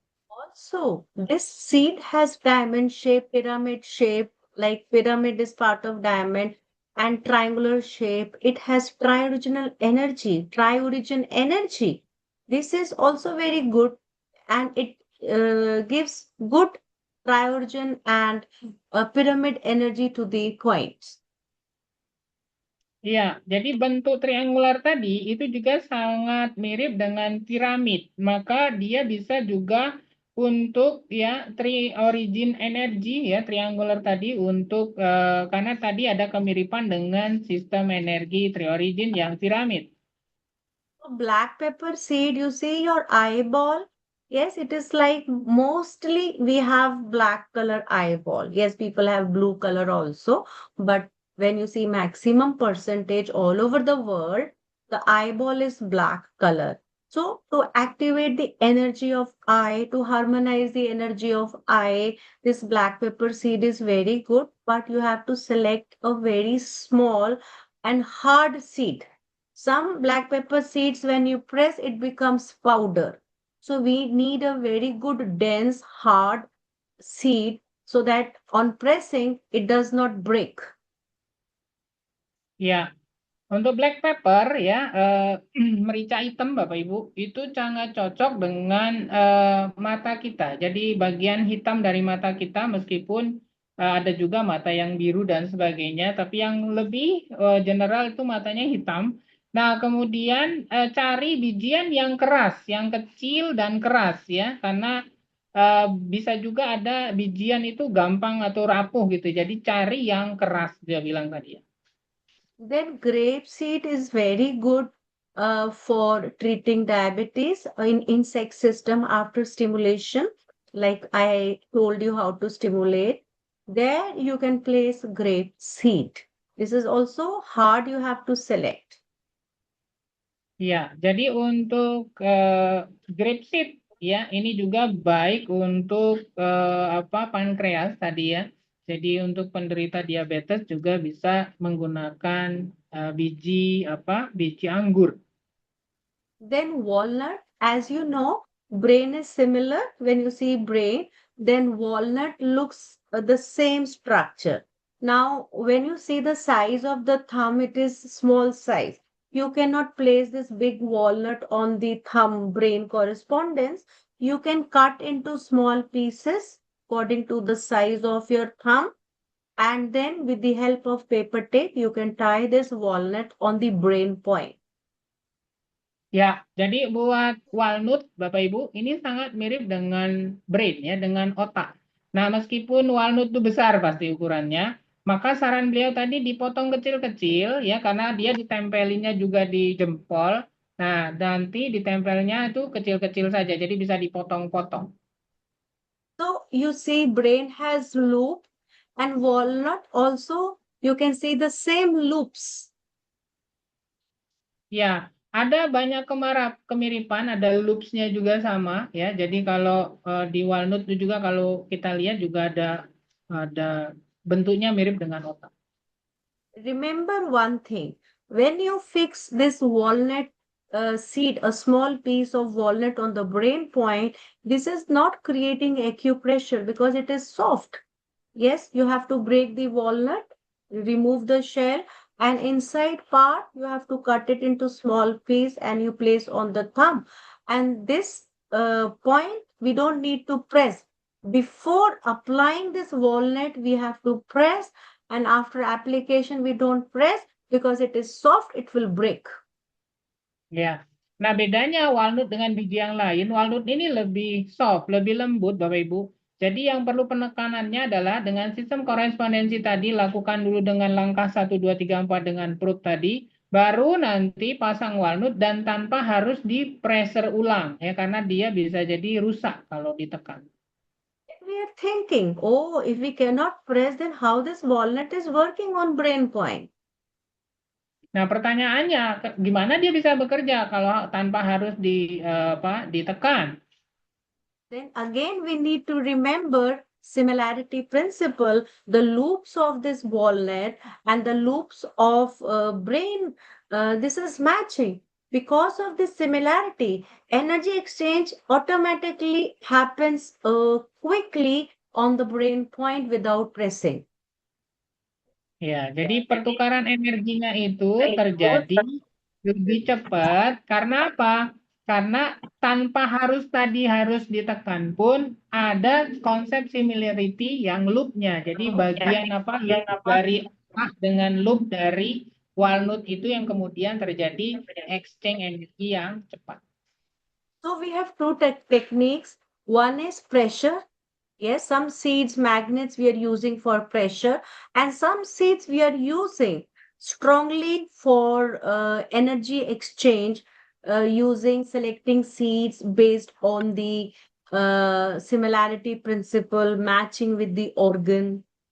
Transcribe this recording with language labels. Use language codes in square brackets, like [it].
[en] Also, this seed has diamond shape, pyramid shape, like pyramid is part of diamond, and triangular shape. It has tri-original energy, tri-origin energy. This is also very good and it gives good tri-origin and pyramid energy to the coins. [id] Iya, jadi bentuk triangular tadi itu juga sangat mirip dengan piramid. Maka dia bisa juga untuk ya tri-origin energy ya triangular tadi untuk karena tadi ada kemiripan dengan sistem energi tri-origin yang piramid. [en] Black pepper seed, you see your eyeball. Yes, it is like mostly we have black color eyeball. Yes, people have blue color also, but when you see maximum percentage all over the world, the eyeball is black color. So to activate the energy of eye, to harmonize the energy of eye, this black pepper seed is very good, but you have to select a very small and hard seed. Some black pepper seeds, when you press, it becomes powder. So we need a very good, dense, hard seed so that on pressing, it does not break. [id] Ya, untuk black pepper ya merica hitam Bapak Ibu itu sangat cocok dengan mata kita. Jadi bagian hitam dari mata kita meskipun ada juga mata yang biru dan sebagainya, tapi yang lebih general itu matanya hitam. Nah, kemudian cari bijian yang keras, yang kecil dan keras ya, karena bisa juga ada bijian itu gampang atau rapuh gitu. Jadi cari yang keras dia bilang tadi ya. [en] Then grape seed is very good for treating diabetes in insect system after stimulation. Like I told you how to stimulate. There you can place grape seed. This is also hard, you have to select. [id] Ya, jadi untuk grapeseed ya, ini juga baik untuk pankreas tadi ya. Jadi untuk penderita diabetes juga bisa menggunakan biji anggur. [en] Then walnut, as you know, brain is similar. When you see brain, then walnut looks the same structure. Now, when you see the size of the thumb, it is small size. You cannot place this big walnut on the thumb brain correspondence. You can cut into small pieces according to the size of your thumb. And then with the help of paper tape, you can tie this walnut on the brain point. [id] Ya, jadi buat walnut, Bapak Ibu, ini sangat mirip dengan brain ya, dengan otak. Nah, meskipun walnut itu besar pasti ukurannya, maka saran beliau tadi dipotong kecil-kecil ya, karena dia ditempelinnya juga di jempol. Nah, nanti ditempelnya itu kecil-kecil saja, jadi bisa dipotong-potong. [en] So you see brain has loop and walnut also you can see the same loops. [id] Ya, ada banyak kemiripan, ada loops-nya juga sama ya. Jadi kalau di walnut itu juga kalau kita lihat juga ada bentuknya mirip dengan otak. [en] Remember one thing, when you fix this walnut seed, a small piece of walnut on the brain point, this is not creating acupressure because it is soft. Yes, you have to break the walnut, remove the shell, and inside part you have to cut it into small piece and you place on the thumb. And this point we don't need to press. Before applying this walnut, we have to press, and after application we don't press because it is soft, it will break. [id] Ya. Nah, bedanya walnut dengan biji yang lain, walnut ini lebih soft, lebih lembut Bapak Ibu. Jadi yang perlu penekanannya adalah dengan sistem korespondensi tadi, lakukan dulu dengan langkah 1, 2, 3, 4 dengan perut tadi, baru nanti pasang walnut dan tanpa harus di-pressure ulang, ya karena dia bisa jadi rusak kalau ditekan. [en] We are thinking, oh, if we cannot press, then how this walnut is working on brain point? [id] Nah, pertanyaannya, gimana dia bisa bekerja kalau tanpa harus ditekan? [en] Then again, we need to remember similarity principle, the loops of this walnut and the loops of brain, this is matching. Because of this similarity, energy exchange automatically happens quickly on the brain point without pressing. [id] Ya, jadi pertukaran energinya itu terjadi lebih cepat karena apa? Karena tanpa harus ditekan pun ada konsep similarity yang loop-nya. Jadi bagian loop dari dengan loop dari walnut itu yang kemudian terjadi exchange energi yang cepat. [en] So we have two techniques. One is pressure. Yes, some seeds magnets we are using for pressure, and some seeds we are using strongly for energy exchange, using selecting seeds based on the similarity principle, matching with the organ.